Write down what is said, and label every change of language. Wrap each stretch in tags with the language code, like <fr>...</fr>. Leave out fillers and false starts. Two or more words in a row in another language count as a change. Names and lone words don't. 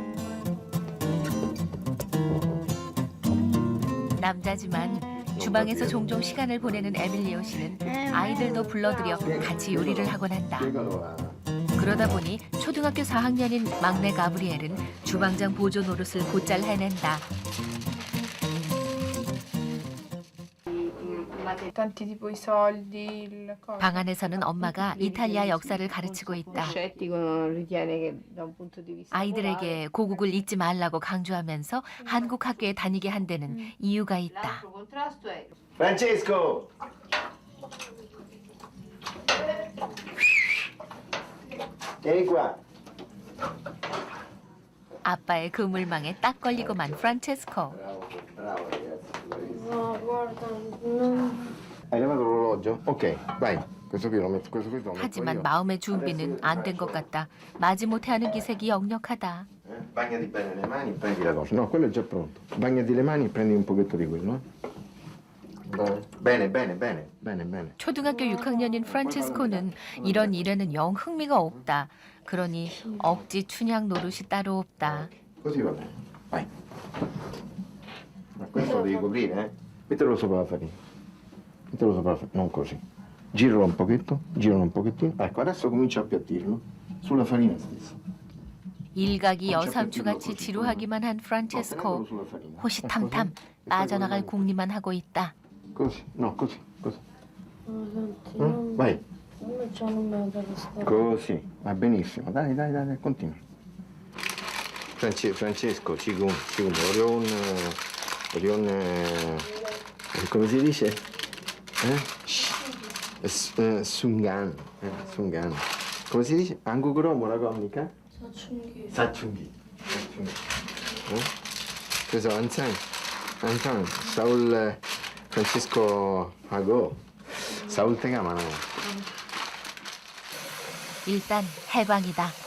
<ko>남자지만 주방에서 종종 시간을 보내는 에밀리오 씨는 아이들도 불러들여 같이 요리를 하곤 한다. 그러다 보니 초등학교 4학년인 막내 가브리엘은 주방장 보조 노릇을 곧잘 해낸다.</ko> <it>Tanti tipo i soldi, il coso.</it> <ko>방 안에서는 엄마가 이탈리아 역사를 가르치고 있다. 아이들에게 고국을 잊지 말라고 강조하면서 한국 학교에 다니게 한 데는 이유가 있다.</ko> <it>Francesco! Vieni qua.</it> <ko>아빠의 그물망에 딱 걸리고만 프란체스코.</ko> <it>Bravo ragazzi. Hai levato l'orologio? Ok, vai. Questo qui lo metto, questo qui lo metto</it> <ko>하지만</ko> <it>io.</it> <ko>마음의 준비는 안 된 것 같다. 마지못해 하는 기색이 역력하다.</ko> <it>Bagnati bene le mani e prendi la cosa. No, quello è già pronto. Bagnati le mani e prendi un pochetto di quello. Bene, bene, bene, bene, bene.</it> <ko>초등학교 6학년인 프란체스코는 이런 일에는 영 흥미가 없다. 그러니 억지 춘향 노릇이 따로 없다.</ko> <it>Così va bene. Vai. Ma questo lo devi coprire, eh? Mettilo sopra la farina. Mettilo sopra la farina, non così. Giralo un pochetto, giralo un pochettino. Ecco, adesso comincia a appiattirlo sulla farina stessa.</it> <ko>일각이 여삼추같이 지루하기만 한 프란체스코. 호시탐탐 빠져나갈 궁리만 하고 있다.</ko> <it>Così, no, così, così. Vai. Così, va benissimo. Dai, dai, dai, continua. Francesco,</it> <ko>지금 어려운</ko> <it>come si dice?</it> <ko>순간.</ko> <it>come si dice?</it> <ko>한국어로 뭐라고 합니까? 사춘기. 그래서 항상 사울 프란치스코하고 싸울 때가 많아요. 일단 해방이다.</ko>